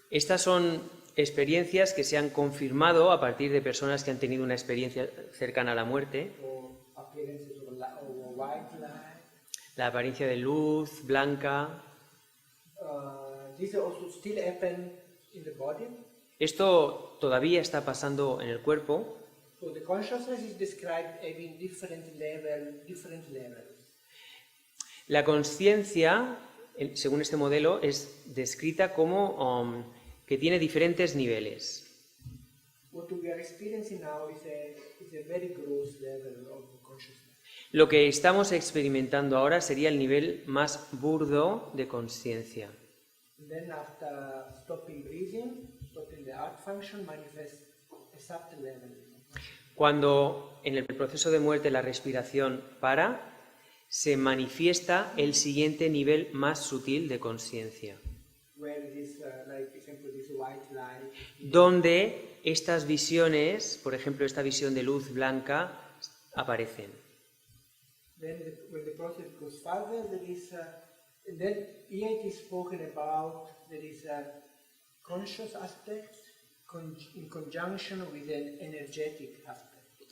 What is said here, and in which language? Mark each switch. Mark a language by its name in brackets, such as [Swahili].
[Spanish] Estas son experiencias que se han confirmado a partir de personas que han tenido una experiencia cercana a la muerte. [English] Or appearances of white light. [Spanish] La apariencia de luz blanca. [English] These also still happen in the body. [Spanish] Esto todavía está pasando en el cuerpo. [English] So the consciousness is described having different levels. [Spanish] La conciencia, según este modelo, es descrita como que tiene diferentes niveles. [English] What we are experiencing now is a very gross level of consciousness. [Spanish] Lo que estamos experimentando ahora sería el nivel más burdo de conciencia. [English] And then after stopping breathing, stopping the heart function, manifests a subtle level. [Spanish] Cuando en el proceso de muerte la respiración para, se manifiesta el siguiente nivel más sutil de conciencia, [English] Where it is, like, example, this white light. [Spanish] donde estas visiones, por ejemplo, esta visión de luz blanca, aparecen. [English] Then when the process goes further, there is, and then here it is spoken about, there is a conscious aspect in conjunction with an energetic aspect.